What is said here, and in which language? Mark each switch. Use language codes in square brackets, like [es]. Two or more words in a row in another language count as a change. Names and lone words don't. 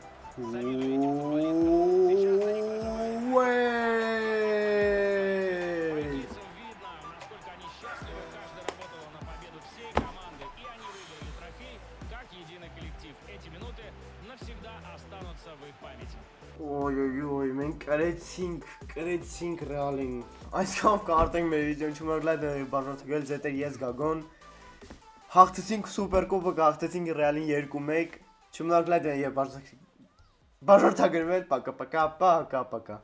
[ru] Завидую этим футболистам. Сейчас они проживают. Уեեե։ По лицам видно, насколько они счастливы. Каждый работал на победу всей команды, и они выиграли трофей как единый коллектив. Эти минуты навсегда останутся в их памяти. [hy] Օյոյոյ, մենք կրեցինք ռեալին։ Այսքան կարտենք մեր վիդեոն, չմոռանաք բաժանորդել ձեր ես Գագոն։ Հաղթեցինք սուպերկոպը, հաղթեցինք ռեալին 2-1։ Չմոռանաք եւ բաժանորդագրվել, [ru] пока-пока, пока-пока։